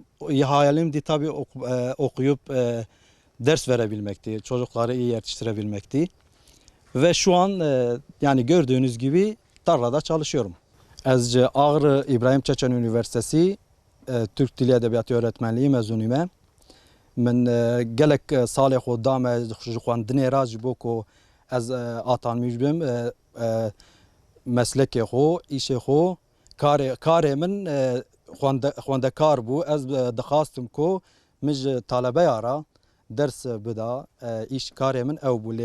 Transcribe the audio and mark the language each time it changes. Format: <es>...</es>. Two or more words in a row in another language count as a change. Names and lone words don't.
<tr>Hayalimdi tabii okuyup ders verebilmekti. Çocukları iyi yetiştirebilmekti. Ve şu an yani gördüğünüz gibi tarlada çalışıyorum. Ezce Ağrı İbrahim Çetin Üniversitesi Türk Dili Edebiyatı Öğretmenliği mezunuyum.</tr> <ku>من gelek salê xwe dame ji xwendinê ra ji bo ku ez atanmış bim meslekê xwe, îşê xwe, karê min xwendekar bû. Ez dixwastim ku min ji talebeya ra ders bida, îş karê min ew bû.</ku>